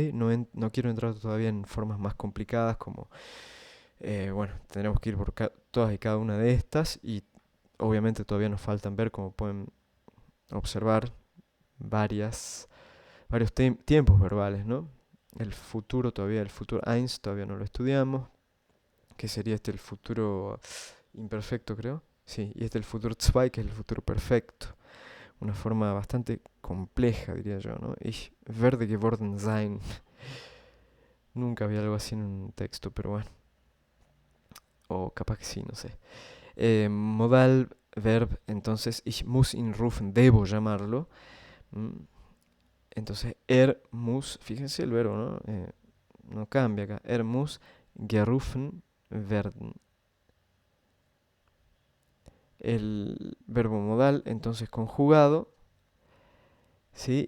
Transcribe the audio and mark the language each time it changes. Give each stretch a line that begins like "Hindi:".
Spanish: No quiero entrar todavía en formas más complicadas como, bueno, tendremos que ir por todas y cada una de estas y obviamente todavía nos faltan ver, como pueden observar, varios tiempos verbales, ¿no? El futuro eins todavía no lo estudiamos, que sería el futuro imperfecto, creo. Sí, y el futuro zwei, que es el futuro perfecto. Una forma bastante compleja, diría yo, ¿no?
German: Ich werde geworden sein.
Spanish: Nunca había algo así en un texto, pero bueno. O capaz que sí, no sé. Modal, verb, entonces,
German: ich muss ihn rufen,
Spanish: debo llamarlo. Entonces, muss, fíjense el verbo, ¿no? No cambia acá.
German: Muss gerufen werden.
Spanish: El verbo modal, entonces conjugado, ¿sí?